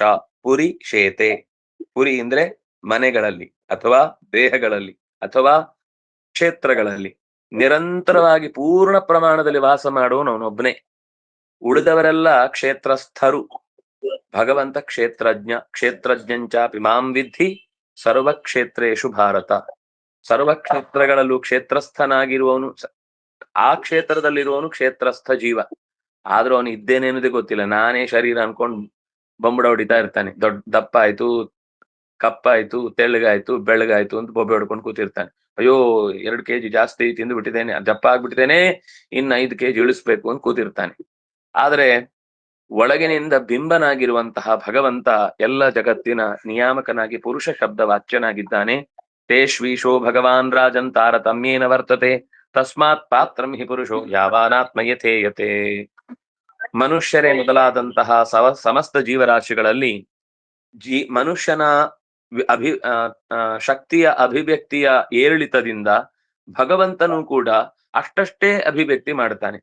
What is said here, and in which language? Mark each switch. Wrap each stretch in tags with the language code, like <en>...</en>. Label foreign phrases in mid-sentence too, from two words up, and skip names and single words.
<sa>ಪುರಿ ಶೇತೆ,</sa> <kn>ಪುರಿ ಅಂದ್ರೆ ಮನೆಗಳಲ್ಲಿ ಅಥವಾ ದೇಹಗಳಲ್ಲಿ ಅಥವಾ ಕ್ಷೇತ್ರಗಳಲ್ಲಿ ನಿರಂತರವಾಗಿ ಪೂರ್ಣ ಪ್ರಮಾಣದಲ್ಲಿ ವಾಸ ಮಾಡುವನೊಬ್ಬನೇ. ಉಳಿದವರೆಲ್ಲ ಕ್ಷೇತ್ರಸ್ಥರು. ಭಗವಂತ ಕ್ಷೇತ್ರಜ್ಞ.</kn> <sa>ಕ್ಷೇತ್ರಜ್ಞಂಚಾಪಿ ಮಾಂ ವಿದ್ಧಿ ಸರ್ವಕ್ಷೇತ್ರೇಷು ಭಾರತ.</sa> <kn>ಸರ್ವಕ್ಷೇತ್ರಗಳಲ್ಲೂ ಕ್ಷೇತ್ರಸ್ಥನಾಗಿರುವವನು, ಆ ಕ್ಷೇತ್ರದಲ್ಲಿರುವವನು ಕ್ಷೇತ್ರಸ್ಥ ಜೀವ. ಆದ್ರೂ ಅವನು ಇದ್ದೇನೇನದೇ ಗೊತ್ತಿಲ್ಲ. ನಾನೇ ಶರೀರ ಅನ್ಕೊಂಡ್ ಬೊಂಬಡ ಹೊಡಿತಾ ಇರ್ತಾನೆ. ದಪ್ಪ ಆಯ್ತು, ಕಪ್ಪಾಯ್ತು, ತೆಳ್ಳಗಾಯ್ತು, ಬೆಳ್ಳಗಾಯ್ತು ಅಂತ ಬೊಬ್ಬೆ ಹೊಡ್ಕೊಂಡು ಕೂತಿರ್ತಾನೆ. ಅಯ್ಯೋ 2 kg ಜಾಸ್ತಿ ತಿಂದು ಬಿಟ್ಟಿದ್ದೇನೆ, ದಪ್ಪ ಆಗ್ಬಿಟ್ಟಿದ್ದೇನೆ, ಇನ್ನು 5 kg ಇಳಿಸ್ಬೇಕು ಅಂತ ಕೂತಿರ್ತಾನೆ. ಆದ್ರೆ ಒಳಗಿನಿಂದ ಬಿಂಬನಾಗಿರುವಂತಹ ಭಗವಂತ ಎಲ್ಲ ಜಗತ್ತಿನ ನಿಯಾಮಕನಾಗಿ ಪುರುಷ ಶಬ್ದ ವಾಚ್ಯನಾಗಿದ್ದಾನೆ.</kn> <sa>ತೇಶ್ವೀಶೋ ಭಗವಾನ್ ರಾಜನ್ ತಾರತಮ್ಯೇನ ವರ್ತತೆ ತಸ್ಮಾತ್ ಪಾತ್ರಂ ಹಿ ಪುರುಷೋ ಯಾವಾನಾತ್ಮಯಥೇಯತೆ.</sa> <kn>ಮನುಷ್ಯರೇ ಮೊದಲಾದಂತಹ ಸಮಸ್ತ ಜೀವರಾಶಿಗಳಲ್ಲಿ ಮನುಷ್ಯನ ಶಕ್ತಿಯ ಅಭಿವ್ಯಕ್ತಿಯ ಏರಿಳಿತದಿಂದ ಭಗವಂತನು ಕೂಡ ಅಷ್ಟಷ್ಟೇ ಅಭಿವ್ಯಕ್ತಿ ಮಾಡ್ತಾನೆ.</kn>